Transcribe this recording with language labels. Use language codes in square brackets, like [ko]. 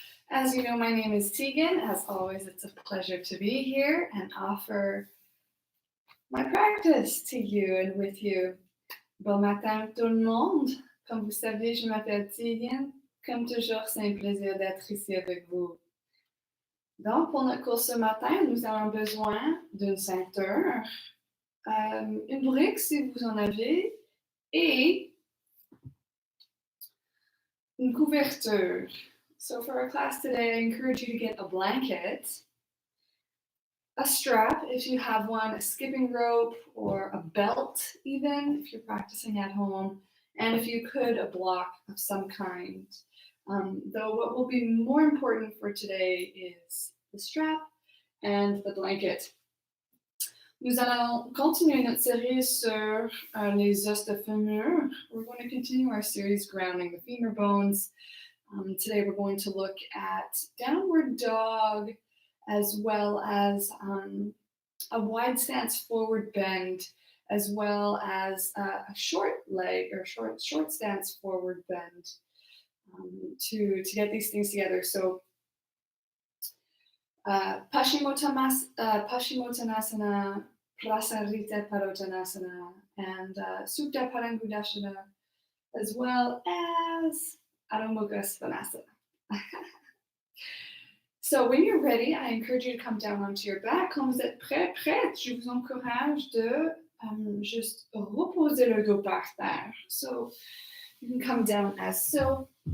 [en] As you know, my name is Tegan. As always, it's a pleasure to be here and offer my practice to you and with you. [fr] Bon matin tout le monde. Comme vous savez, je m'appelle Tegan. Comme toujours, c'est un plaisir d'être ici avec vous. Donc, pour notre cours ce matin, nous avons besoin d'une ceinture, une brique si vous en avez, et une couverture. [en] So for our class today, I encourage you to get a blanket, a strap if you have one, a skipping rope, or a belt even if you're practicing at home, and if you could, a block of some kind. Though what will be more important for today is the strap and the blanket. [fr] Nous allons continuer notre série sur les os de femur. [en] We're going to continue our series grounding the femur bones. Today we're going to look at downward dog as well as a wide stance forward bend, as well as a short leg or short stance forward bend to get these things together. So Paschimottanasana, Prasarita Padottanasana, and Supta Parangudashana, as well as Adho Mukha Svanasana. So when you're ready, I encourage you to come down onto your back. [fr] Quand vous êtes prête, je vous encourage de juste reposer le dos par terre. [en] So you can come down as so.